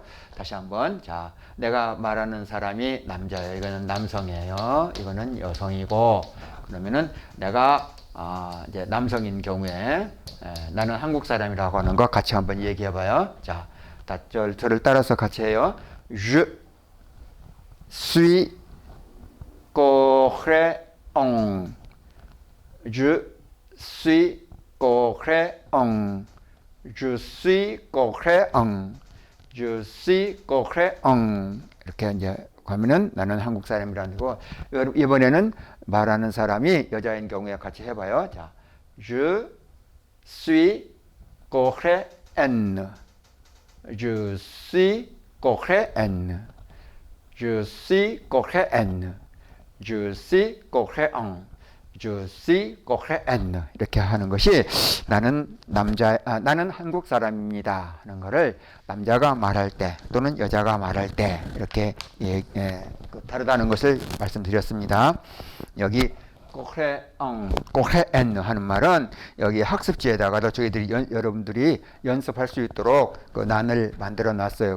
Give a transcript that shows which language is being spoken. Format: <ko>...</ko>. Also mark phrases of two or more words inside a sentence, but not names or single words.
<ko>다시 한번. 자, 내가 말하는 사람이 남자예요. 이거는 남성이에요. 이거는 여성이고. 그러면은 내가 이제 남성인 경우에 나는 한국 사람이라고 하는 거 같이 한번 얘기해 봐요. 자, 저를 따라서 같이 해요.</ko> <fr>Je suis coréen. Je suis coréen. Je suis coréen. Je suis coréen.</fr> <ko>이렇게 이제 하면은 나는 한국 사람이라는 거. 이번에는 말하는 사람이 여자인 경우에 같이 해봐요. 자,</ko> <fr>Je suis coréen. Je suis coréen. Je suis coréen. Je suis coréen. Je suis coréen.</fr> <ko>이렇게 하는 것이 나는 한국 사람입니다 하는 거를 남자가 말할 때 또는 여자가 말할 때 이렇게 다르다는 것을 말씀드렸습니다. 여기 coréen 하는 말은 여기 학습지에다가도 저희들이 여러분들이 연습할 수 있도록 그 난을 만들어 놨어요.</ko>